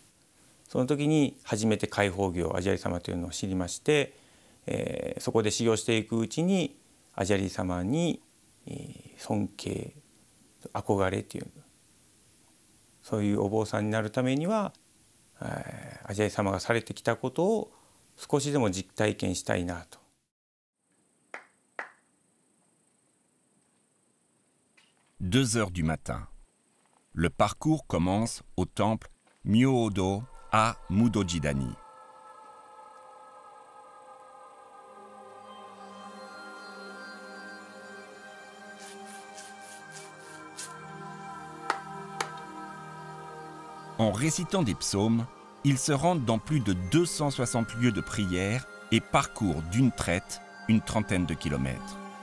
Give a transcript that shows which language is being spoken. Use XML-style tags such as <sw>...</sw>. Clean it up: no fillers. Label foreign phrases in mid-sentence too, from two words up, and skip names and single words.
<ja>その時に初めて開放業アジャリ様というのを知りまして、そこで修行していくうちにアジャリ様に尊敬憧れというそういうお坊さんになるためにはアジャリ様がされてきたことを少しでも実体験したいなと。</ja> <fr>2 heures du matin. Le parcours commence au temple Myoho-do à Mudojidani. En récitant des psaumes, ils se rendent dans plus de 260 lieux de prière et parcourent d'une traite une trentaine de kilomètres.</fr>